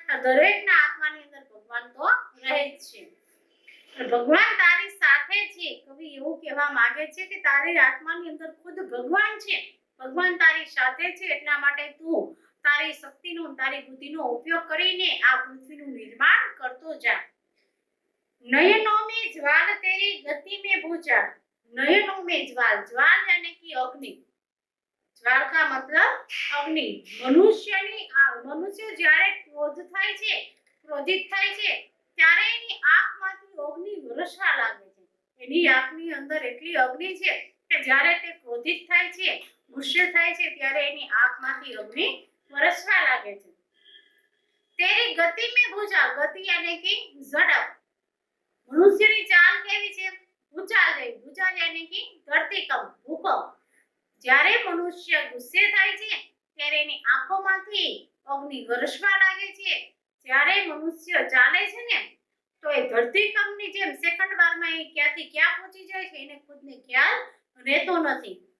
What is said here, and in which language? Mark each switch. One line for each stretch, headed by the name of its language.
Gujarati: દરેકના આત્માની અંદર ભગવાન તો રહે જ છે. ભગવાન તારી સાથે છે. કવિ એવું કહેવા માંગે છે કે તારી આત્માની અંદર ખુદ ભગવાન છે, ભગવાન તારી સાથે છે. એટલા માટે તું તારી શક્તિનો તારી બુદ્ધિનો ઉપયોગ કરીને આ પૃથ્વીનું નિર્માણ કરતો જા.
Hindi: નયનોं में ज्वाल तेरी गति में भूचा. नयनों में ज्वाल, ज्वाल यानी कि अग्नि, ज्वाल का मतलब अग्नि.
Gujarati: મનુષ્ય જ્યારે ક્રોધ થાય છે, ક્રોધિત થાય છે, ત્યારે એની આંખમાંથી અગ્નિ વરસવા લાગે છે. એની આંખની અંદર એટલી અગ્નિ છે કે જ્યારે તે ક્રોધિત થાય છે, ગુસ્સે થાય છે, ત્યારે એની આંખમાંથી અગ્નિ વરસવા લાગે છે.
Hindi: તેરી ગતિ में भूचा, गति यानी कि ઝડપ.
Gujarati: મનુષ્યની ચાલ કેવી છે? ભૂચાલ જેવી. ભૂચાલ
Hindi: यानी कि
Gujarati: ધરતીકંપ, ભૂકંપ. જ્યારે મનુષ્ય ગુસ્સે થાય છે ત્યારે એની આંખોમાંથી અગ્નિ વરસવા લાગે છે. જ્યારે મનુષ્ય ચાલે છે ને તો એ ધરતીકંપની જેમ સેકન્ડ વારમાં એ ક્યાંથી ક્યાં પહોંચી જાય છે એને ખુદને ખ્યાલ રહેતો નથી.